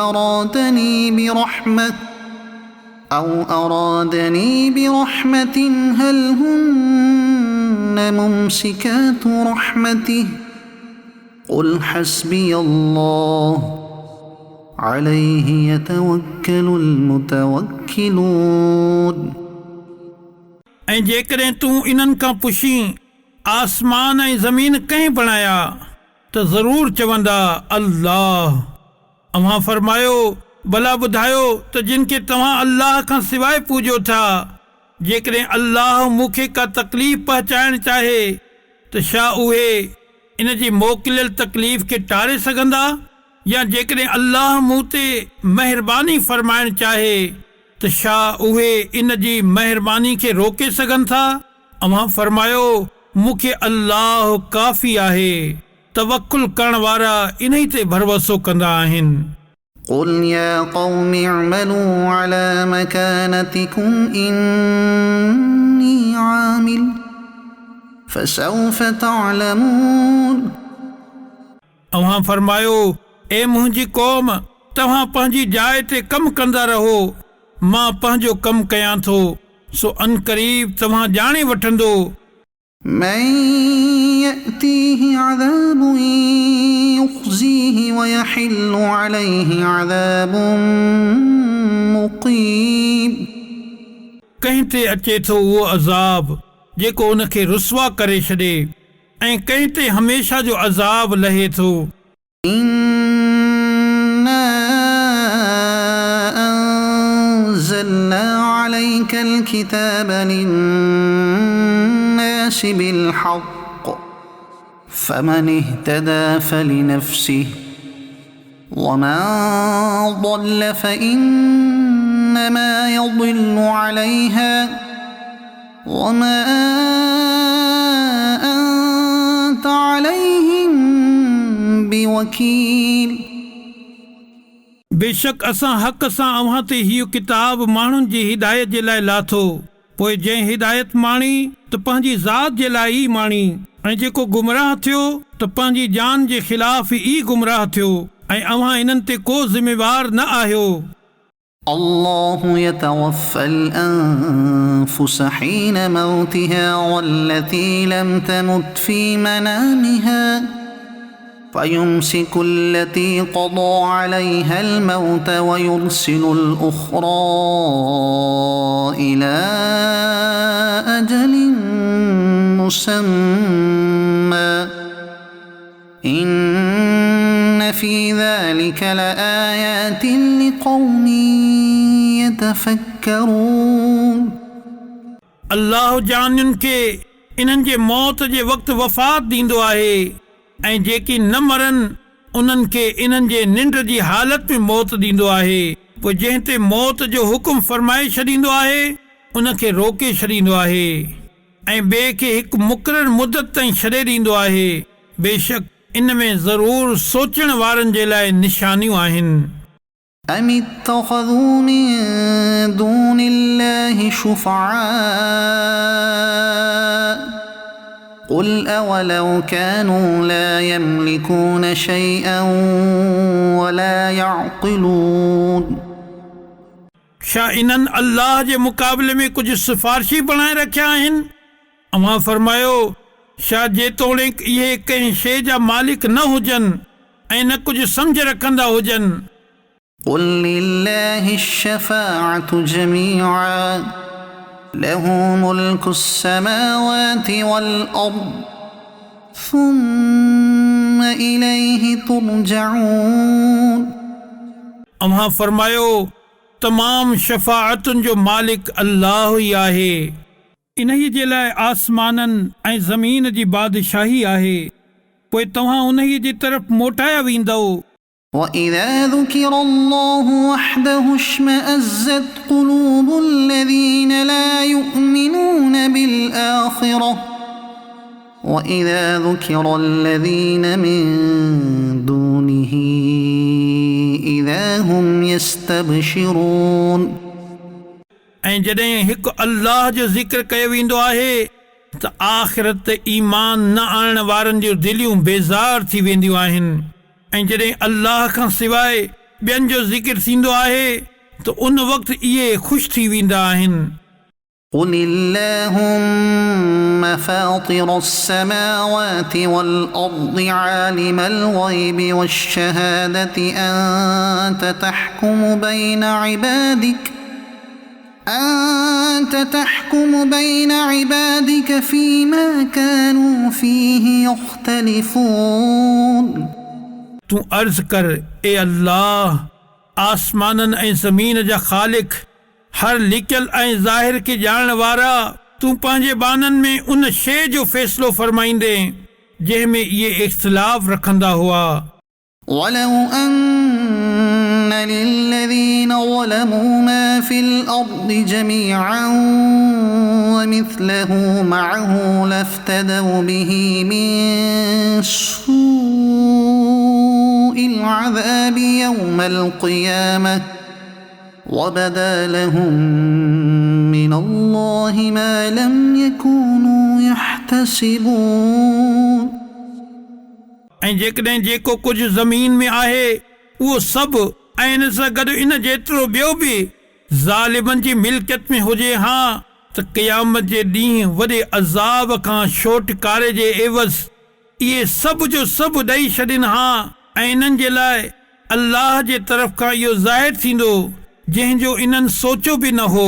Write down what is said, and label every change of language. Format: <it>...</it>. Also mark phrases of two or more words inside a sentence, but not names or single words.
<ar>أرادني برحمة هل هن ممسكات رحمته قل حسبي الله عليه يتوكل المتوكلون</ar> <sd>ऐं जेकॾहिं तूं इन्हनि खां पुछीं आसमान ऐं ज़मीन कंहिं बणाया त ज़रूरु चवंदा अल्लाह अव्हां फरमायो भला ॿुधायो त जिन खे तव्हां अल्लाह खां सवाइ पूॼो था जेकॾहिं अल्लाह मूंखे का तकलीफ़ पहुचाइण चाहे त छा उहे इन जी मोकिलियल तकलीफ़ खे टारे सघंदा या जेकॾहिं अल्लाह मूं ते महिरबानी फरमाइण चाहे त छा उहे इन जी महिरबानी खे रोके सघनि था अव्हां फरमायो मूंखे अल्लाह काफ़ी आहे तवक्कुल करण वारा इन ते भरवसो कंदा आहिनि</sd> <ar>قل يا قوم اعملوا على مكانتكم إني عامل فسوف تعلمون</ar> <sd>अव्हां फरमायो ए मुंहिंजी क़ौम तव्हां पंहिंजी जाइ ते कमु कंदा रहो मां पंहिंजो कमु कयां थो सो अनक़रीब तव्हां ॼाणे वठंदो</sd> <ar>من يأتيه عذاب يخزيه ويحل عليه عذاب मुक़ीम</ar> <sd>कंहिं ते अचे थो उहो अज़ाब जेको उनखे रुसवा करे छॾे ऐं कंहिं ते हमेशा जो अज़ाब लहे थो</sd> <ar>إنا أنزلنا عليك الكتاب للناس للناس بالحق فمن اهتدى فلنفسه ومن ضل فإنما يضل عليها وما أنت عليهم بوكيل.</ar> <sd>बेशक असां हक़ सां अव्हां ते हीउ किताब माण्हुनि जी हिदायत जे लाइ लाथो, पोइ जंहिं हिदायत माणी त पंहिंजी ज़ात जे लाइ ई माणी, ऐं जेको गुमराह थियो त पंहिंजी जान जे ख़िलाफ़ ई गुमराह थियो, ऐं अव्हां इन्हनि ते को ज़िम्मेवार न आहियो.</sd> <ar>الله يتوفى الأنفس حين موتها والتي لم تمت في منامها فيمسك التي قضى عليها الموت ويرسل الأخرى إلى أجل مسمى إن في ذلك لآيات لقوم يتفكرون.</ar> <sd>अल्लाह जानियुनि खे इन्हनि जे मौत जे वक़्तु वफ़ात ॾींदो आहे, ऐं जेकी न मरनि उन्हनि खे इन्हनि जे निंड जी हालत में मौत ॾींदो आहे, पोइ जंहिं ते मौत जो हुकुम फरमाए छॾींदो आहे उनखे रोके छॾींदो आहे, ऐं ॿिए खे हिकु मुक़ररु मुदत ताईं छॾे ॾींदो आहे. बेशक इन में ज़रूर सोचण वारनि जे लाइ निशानियूं आहिनि.</sd> <ar>أم اتخذوا من دون الله شفعاء قل أولو كانوا لا يملكون شيئا ولا يعقلون.</ar> <sd>छा इन्हनि अल्लाह जे मुक़ाबले में कुझु सिफ़ारिशी बणाए रखिया आहिनि? अव्हां फरमायो, छा जेतोणीक इहे कंहिं शइ जा मालिक न हुजनि ऐं न कुझु सम्झ रखंदा हुजनि.</sd> <ar>قل لله الشفاعة جميعا له ملك السماوات والأرض ثم إليه ترجعون.</ar> <sd>अव्हां फरमायो, तमाम शफ़ाअतुनि जो मालिक अल्लाह ई आहे. इन्हीअ जे लाइ आसमाननि ऐं ज़मीन जी बादशाही आहे, पोइ तव्हां उन्हीअ जी तरफ़ मोटाया वेंदव.</sd> <ar>وإذا ذكر الله وحده اشمأزت قلوب الذين لا يؤمنون بالآخرة وإذا ذكر الذين من دونه إذا هم يستبشرون.</ar> <sd>ऐं जॾहिं हिकु अल्लाह जो ज़िक्र कयो वेंदो आहे त आख़िरत ते ईमान न आणण वारनि जूं दिलियूं बेज़ार थी वेंदियूं आहिनि, ऐं जॾहिं अल्लाह खां सवाइ ॿियनि जो ज़िक्र थींदो आहे त उन वक़्तु इहे ख़ुशि थी वेंदा आहिनि.</sd> <ar>قل اللهم فاطر السماوات والأرض عالم الغيب والشهادة أنت تحكم بين عبادك فيما كانوا فيه يختلفون.</ar> <sd>तूं अर्ज़ कर, ए अल्लाह, आसमाननि ऐं ज़मीन जा ख़ालिक, हर लिकियल ऐं ज़ाहिर खे ॼाणण वारा, तूं पंहिंजे बाननि में उन शइ जो फ़ैसिलो फरमाईंदे जंहिं में इहे इख़्तिलाफ़ रखंदा हुआ.</sd> <ar>ولو أن للذين ظلموا ما في الأرض جميعا ومثله معه لافتدوا به من سوء العذاب يوم القيامة وبدا لهم من الله ما لم يكونوا يحتسبون.</ar> <sd>ऐं जेकॾहिं जेको कुझु ज़मीन में आहे उहो सभु ऐं इन सां गॾु इन जेतिरो ॿियो बि ज़ालिमनि जी मिल्कियत में हुजे हा त क़यामत जे ॾींहुं वॾे अज़ाब खां छोटकारे जे एवज़ इहे सभु जो सभु ॾेई छॾनि हा, ऐं इन्हनि जे लाइ अल्लाह जे तरफ़ खां इहो ज़ाहिर थींदो जंहिंजो इन्हनि सोचियो बि न हो.</sd>